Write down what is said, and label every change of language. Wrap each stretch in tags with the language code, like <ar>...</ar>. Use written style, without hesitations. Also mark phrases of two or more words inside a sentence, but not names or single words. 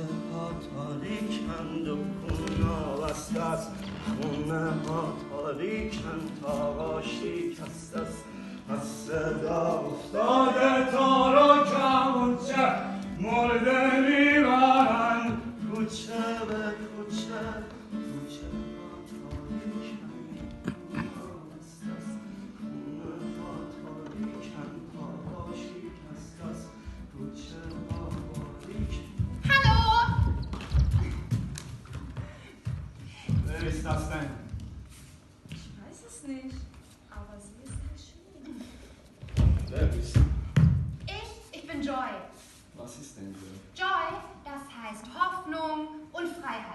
<fa>ها تاریکند و خونا بسته است خونه ها تاریکن تارا شکست است از صدا افتاده تارا کمونچه مرده میبرن کوچه به کوچه کوچه ها تاریکن شکست است خونه ها تاریکن تارا شکست است کوچه ها باریکن</fa> <de>Hallo! Wer ist das denn? Ich weiß es nicht, aber sie ist sehr schön. Wer bist du? Ich bin Joy. Was ist denn Joy? Joy, das heißt Hoffnung und Freiheit.</de>